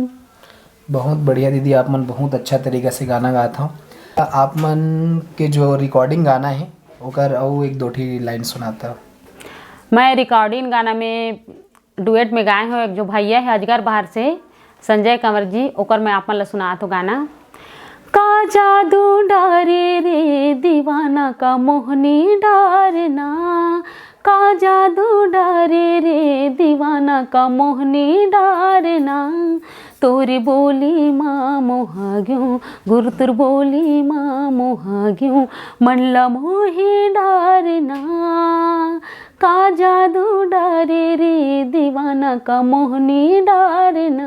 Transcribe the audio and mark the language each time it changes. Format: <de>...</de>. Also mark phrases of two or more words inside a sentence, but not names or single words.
<hne>बहुत बढ़िया दीदी, आप मन बहुत अच्छा तरीका से गाना गाता हो। आप मन के जो रिकॉर्डिंग गाना है ओकर और 1-2 लाइन सुनाता हो। मैं रिकॉर्डिंग गाना में डुएट में गाए हो एक जो भैया है अजगर बाहर से संजय कंवर जी ओकर मैं आपन ला सुनात हो गाना। का जादू डारे रे दीवाना का मोहनी डारना, का जादू डारे रे दीवाना का मोहनी डारना, तोरी बोली माँ मोहा ग्यूं गुरुतुर बोली माँ मोहा ग्यूं मन ला मोही डारना, का जादू डारे रे दीवाना का मोहनी डारना।</hne>